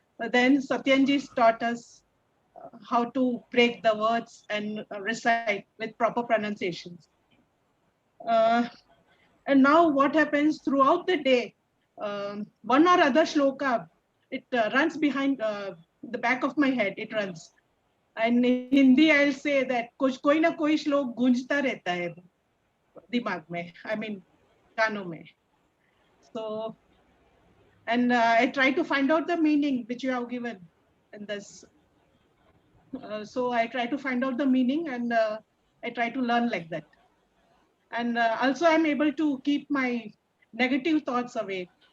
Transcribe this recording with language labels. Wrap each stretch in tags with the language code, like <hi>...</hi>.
<en>Then Satyanji taught us how to break the words and recite with proper pronunciations. And now what happens throughout the day, one or other shloka, it runs behind the back of my head, it runs. And in Hindi, I'll say that</en> <hi>कोई ना कोई श्लोक गूंजता रहता है दिमाग में,</hi> <en>I mean,</en> <hi>कानों में.</hi> <en>So, and I try to find out the meaning which you have given in this. So I try to find out the meaning and I try to learn like that. And also I'm able to keep my negative thoughts away.</en>